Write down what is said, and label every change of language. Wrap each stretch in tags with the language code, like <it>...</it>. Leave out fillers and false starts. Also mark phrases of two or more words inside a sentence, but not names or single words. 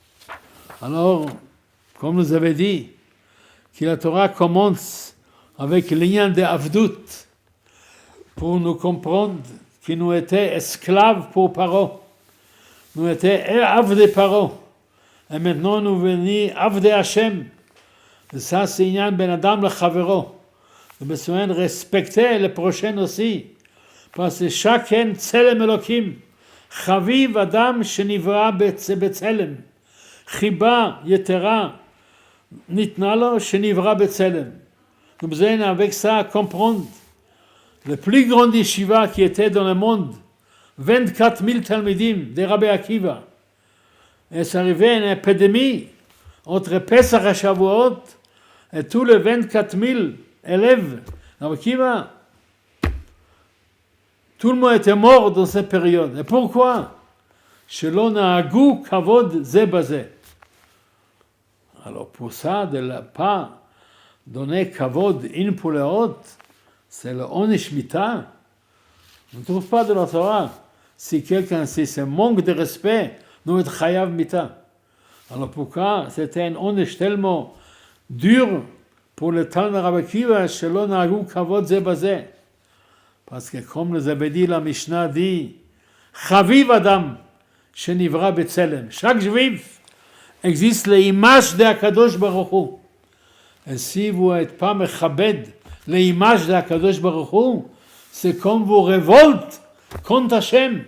<fr>Alors, comme nous avait dit, que la Torah commence avec l'ignan de Avdut, pour nous comprendre que nous étions esclaves pour Paro. nous étions</fr> <he>עבדי פרעה.</he> <fr>Et maintenant, nous venons</fr> <he>עבדי השם.</he> <fr>Et ça, c'est</fr> <he>עניין בין אדם לחברו.</he> <fr>Nous avons besoin de respecter le prochain aussi. Parce que chacun</fr> <he>צלם אלוקים. חביב אדם שנברא בצלם. חיבה יתרה ניתנה לו שנברא בצלם.</he> <fr>Nous avons besoin avec ça comprendre le plus grand yeshiva qui était dans le monde. 24 000 Talmidim de Rabbi Akiva. Et c'est arrivé une épidémie entre Pesach et Shavuot et tous les 24 000 élèves de Rabbi Akiva. Tout le monde était mort dans cette période. Et pourquoi?</fr> <he>שלא נהגו כבוד זה בזה.</he> <fr>Alors pour ça, de ne pas donner kavod in pour les autres, c'est le</fr> <he>עונש מיתה.</he> <fr>On ne trouve pas de la Torah. Si quelqu'un, si c'est un manque de respect, nous est</fr> <he>חייב מיתה.</he> <fr>Alors pourquoi c'était un onish tellement dur pour le Talmud Rabbi Akiva,</fr> <he>שלא נהגו כבוד זה בזה?</he> <fr>Parce que comme nous avait dit la Mishnah dit,</fr> <he>חביב אדם שנברא בצלם.</he> <fr>Chaque juif existe l'image de</fr> <he>הקדוש ברוך הוא.</he> <fr>Et si vous n'êtes pas mechabed l'image de</fr> <he>הקדוש ברוך הוא,</he> <fr>c'est comme vous révolte contre Hashem.</fr>